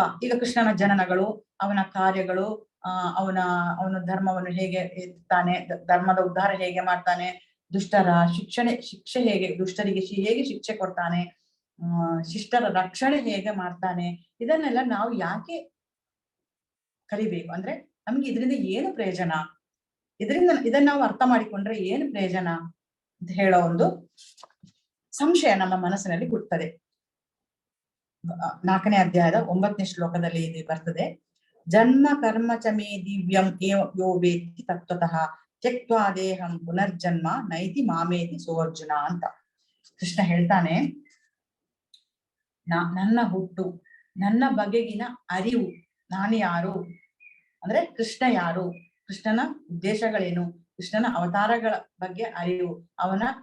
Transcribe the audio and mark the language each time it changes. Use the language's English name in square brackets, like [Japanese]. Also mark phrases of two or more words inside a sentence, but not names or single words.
[Kannada] ಈಗ ಕೃಷ್ಣನ ಜನನಗಳು, ಅವನ ಕಾರ್ಯಗಳು, ಅವನ ಧರ್ಮವನ್ನು ಹೇಗೆ ಎತ್ತಾನೆ, ಧರ್ಮದ ಉದ್ಧಾರ ಹೇಗೆ ಮಾಡ್ತಾನೆ, ದುಷ್ಟರ ಶಿಕ್ಷೆ ಹೇಗೆ, ದುಷ್ಟರಿಗೆ ಹೇಗೆ ಶಿಕ್ಷೆ ಕೊಡ್ತಾನೆ, ಶಿಷ್ಟರ ರಕ್ಷಣೆ ಹೇಗೆ ಮಾಡ್ತಾನೆ, ಇದನ್ನೆಲ್ಲ ನಾವು ಯಾಕೆ ಕಲಿಬೇಕು? ಅಂದ್ರೆ ನಮ್ಗೆ ಇದರಿಂದ ಏನು ಪ್ರಯೋಜನ, ಇದನ್ನ ನಾವು ಅರ್ಥ ಮಾಡಿಕೊಂಡ್ರೆ ಏನು ಪ್ರಯೋಜನ ಅಂತ ಹೇಳೋ ಒಂದು ಸಂಶಯ ನಮ್ಮ ಮನಸ್ಸಿನಲ್ಲಿ ಹುಟ್ಟುತ್ತದೆ. 4ನೇ ಅಧ್ಯಾಯದ 9ನೇ ಶ್ಲೋಕದಲ್ಲಿ ಇದು ಬರ್ತದೆ. [Sanskrit] ಜನ್ಮ ಕರ್ಮ ಚ ಮೇ ದಿವ್ಯಂ ಯೋ ವೇತ್ತಿ ತತ್ವತಃ ತ್ಯಕ್ತ್ವಾ ದೇಹಂ ಪುನರ್ಜನ್ಮ ನೈತಿ ಮಾಮೇತಿ ಸೋರ್ಜುನ [Kannada] ಅಂತ ಕೃಷ್ಣ ಹೇಳ್ತಾನೆ. ನನ್ನ ಹುಟ್ಟು, ನನ್ನ ಬಗೆಗಿನ ಅರಿವು, ನಾನು ಯಾರು ಅಂದ್ರೆ ಕೃಷ್ಣ ಯಾರು, ಕೃಷ್ಣನ ಉದ್ದೇಶಗಳೇನು, ಕೃಷ್ಣನ ಅವತಾರಗಳ ಬಗ್ಗೆ ಅರಿವು, ಅವನ